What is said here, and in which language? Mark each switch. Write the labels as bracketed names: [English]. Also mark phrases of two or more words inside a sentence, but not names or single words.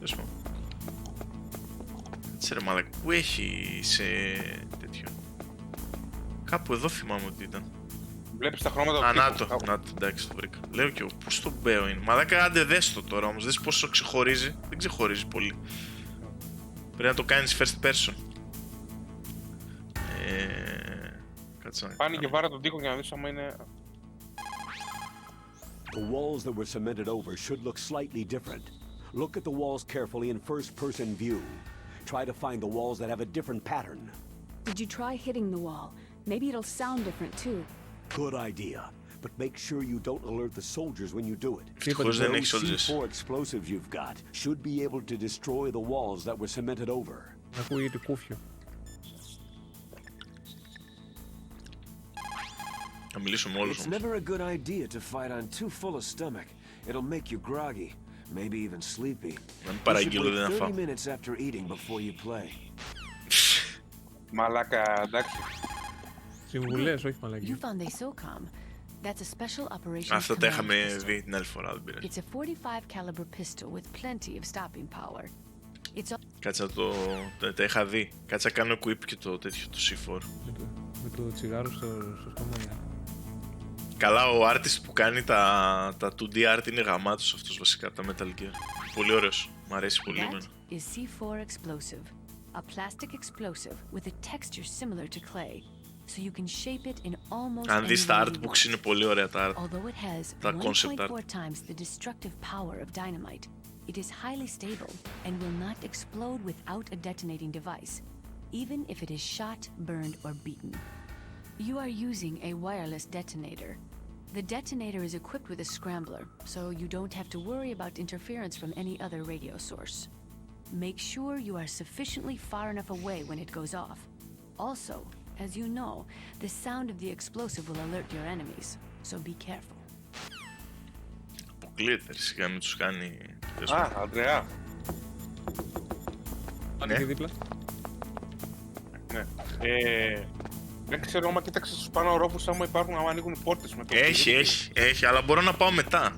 [Greek] Κάτσε ρε μαλάκα, πού έχει σε τέτοιο? Κάπου εδώ θυμάμαι ότι ήταν. Βλέπεις τα χρώματα του τείχου. Να το, εντάξει, το βρήκα. Λέω και εγώ, πού στο μπέο είναι. Μαλάκα, άντε δες το τώρα όμως, δες πόσο ξεχωρίζει. Δεν ξεχωρίζει πολύ. Πρέπει να το κάνεις [English] first person. [Greek] Κάτσε να Πάνε και κάνω. βάρα τον τοίχο για να δεις άμα είναι... [English] The walls that were cemented over should look slightly different. Look at the walls carefully in first-person view. Try to find the walls that have a different pattern. Did you try hitting the wall? Maybe it'll sound different too. Good idea. But make sure you don't alert the soldiers when you do it. [Greek] Ευτυχώς δεν έχει [English] Those soldiers. C4 explosives you've got should be able to destroy the walls that were cemented over. [Greek] Ακούγεται κούφιο. Θα μιλήσω με όλους [English] It's [Greek] όμως. [English] never a good idea to fight on too full a stomach. It'll make you groggy, maybe even sleepy. [Greek] Να μην [English] You should [Greek] παραγγείλω, δεν θα [English] wait [Greek] φάω. [English] 30 minutes after eating before you play. [Greek] Μαλάκα, εντάξει. Συμβουλές, όχι [English] You [Greek] μαλακίες. [English] found they SOCOM. That's a special operations [Greek] Αυτά τα [English] command [Greek] είχαμε [English] pistol. [Greek] δει την άλλη φορά, δεν πειράζει. [English] It's a 45 caliber pistol with plenty of stopping power. It's [Greek] Κάτσε να τα είχα δει. Κάτσε να κάνω equip και το τέτοιο, το C4. Με το τσιγάρο στο στόμα για. Καλά, ο artist που κάνει τα [English] 2D art [Greek] είναι γαμάτος αυτός βασικά, από τα Metal Gear. Πολύ ωραίος. Μ' αρέσει πολύ [English] That [Greek] εμένα. [English] is C4 explosive, a plastic explosive with a texture similar to clay, so you can shape it in almost [Greek] Αν [English] any [Greek] δεις [English] way [Greek] τα [English] you [Greek] artbooks [English] want. [Greek] είναι πολύ ωραία τα art. [English] Although it has [Greek] Τα concept [English] 1.4 [Greek] art. [English] times the destructive power of dynamite, it is highly stable and will not explode without a detonating device, even if it is shot, burned, or beaten. You are using a wireless detonator. The detonator is equipped with a scrambler, so you don't have to worry about interference from any other radio source. Make sure you are sufficiently far enough away when it goes off. Also, as you know, the sound of the explosive will alert your enemies, so be careful. [Greek] Αποκλείεται, σιγά μην τους κάνει... Α, Αντρέα. Πάνε και δίπλα. Ναι. Δεν ξέρω άμα κοίταξε στους πάνω ορόφους άμα υπάρχουν, άμα ανοίγουν πόρτες με το... Έχει, αλλά μπορώ να πάω μετά.